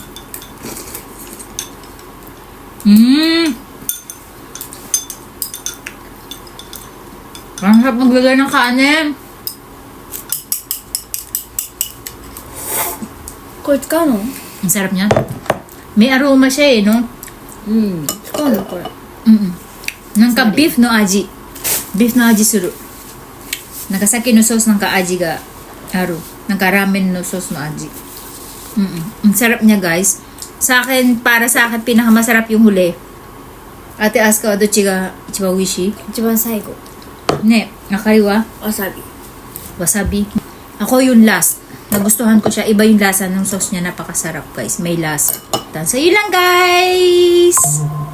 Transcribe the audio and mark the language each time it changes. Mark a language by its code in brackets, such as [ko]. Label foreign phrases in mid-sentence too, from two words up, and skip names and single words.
[tl] Ang sarap maglagay ng kanin. Kulit ka, no? Ang sarap niya. May aroma siya eh, no? Sukano ko. [ja] なんかビーフの味。ビーフの味する。なんかさっきのソースなんか味がある。なんかラーメンのソースの味。 [tl] Ang sarap niya, guys. Sa akin, para sa akin, pinakamasarap yung huli. Ate Aska, [ja] どっちが一番おいしい? 一番最後。ねえ、あかりは? わさび。 Wasabi. [tl] Ako yung last. Nagustuhan ko siya. Iba yung lasa ng sauce niya. Napakasarap, guys. May lasa. Sa iyo lang, guys!